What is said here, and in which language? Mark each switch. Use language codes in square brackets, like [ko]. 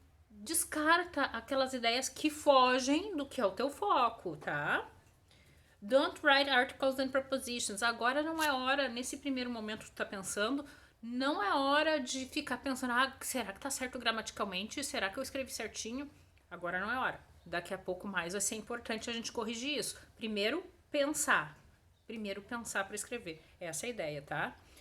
[pt] Descarta aquelas ideias que fogem do que é o teu foco, tá? [en] Don't write articles and prepositions. [pt] Agora não é hora, nesse primeiro momento que tu tá pensando, não é hora de ficar pensando, será que tá certo gramaticalmente? Será que eu escrevi certinho? Agora não é hora. Daqui a pouco mais vai ser importante a gente corrigir isso. Primeiro pensar para escrever. Essa é a ideia, tá?